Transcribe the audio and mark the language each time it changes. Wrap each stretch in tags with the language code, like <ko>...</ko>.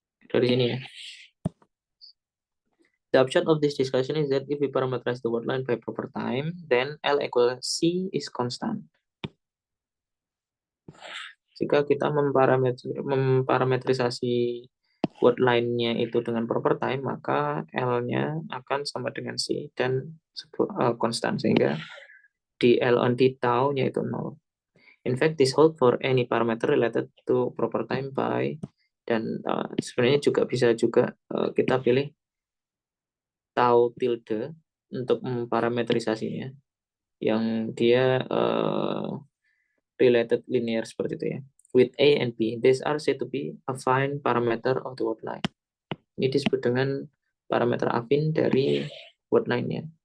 <id>Dari sini ya.</id> <en>The upshot of this discussion is that if we parameterize the word line by proper time, then L equal C is constant.</en> <id>Jika kita memparametrisasi word line-nya itu dengan proper time, maka L-nya akan sama dengan C dan konstan, sehingga di L on d tau-nya itu 0.</id> <en>In fact, this hold for any parameter related to proper time by,</en> <id>dan sebenarnya juga bisa juga kita pilih tau tilde untuk memparametrisasinya, yang dia related linear seperti itu ya.</id> <en>With A and B, these are said to be affine parameter of the word line.</en> <id>Ini disebut dengan parameter affine dari word line-nya.</id>